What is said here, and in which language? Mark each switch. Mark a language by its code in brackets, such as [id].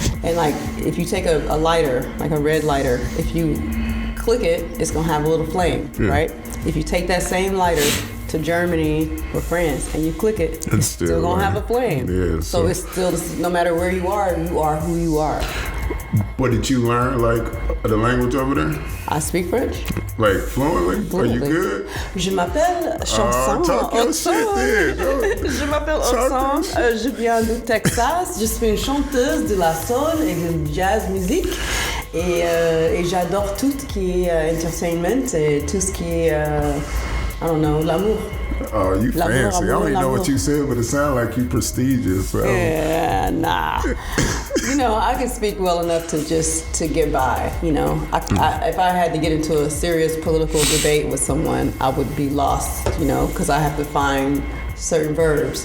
[en] And like, if you take a lighter, like a red lighter, if you click it, it's gonna have a little flame, right? If you take that same lighter to Germany or France and you click it, it's still gonna have a flame. Yeah, so it's still, no matter where you are who you are. What did you learn, like, the language over there? I speak French. Like, fluently? Are you good? [fr] Je m'appelle Chanson OcSong. Je m'appelle OcSong. Je viens du Texas. Je suis une chanteuse de la soul et de jazz musique. Et j'adore tout ce qui est entertainment et tout ce qui est, l'amour. [en] Oh, you fancy. I don't even know what you said, but it sounds like you prestigious. So. Yeah, nah. I can speak well enough to get by. If I had to get into a serious political debate with someone, I would be lost, because I have to find certain verbs.